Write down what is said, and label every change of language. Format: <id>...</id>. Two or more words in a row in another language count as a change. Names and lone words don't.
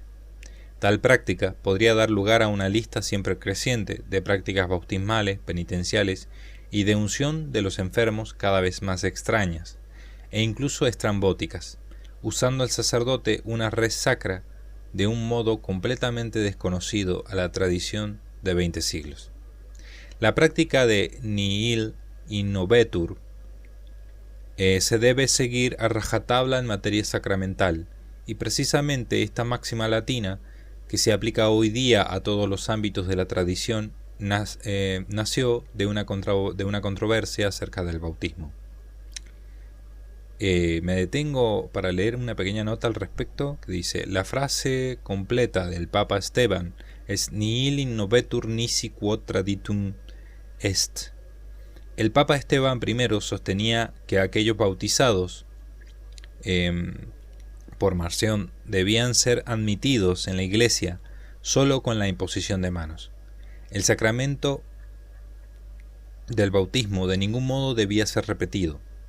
<es>Tal práctica podría dar lugar a una lista siempre creciente de prácticas bautismales, penitenciales y de unción de los enfermos cada vez más extrañas, e incluso estrambóticas, usando el sacerdote una</es> <la>res sacra</la> <es>de un modo completamente desconocido a la tradición de 20 siglos. La práctica de</es> <la>nihil innovetur</la> <es>se debe seguir a rajatabla en materia sacramental, y precisamente esta máxima latina, que se aplica hoy día a todos los ámbitos de la tradición, nació de una controversia acerca del bautismo. Me detengo para leer una pequeña nota al respecto que dice: la frase completa del Papa Esteban es</es> <la>nihil innovetur nisi quod traditum est.</la> <es>El Papa Esteban I sostenía que aquellos bautizados por Marción debían ser admitidos en la Iglesia solo con la imposición de manos. El sacramento del bautismo de ningún modo debía ser repetido.</es>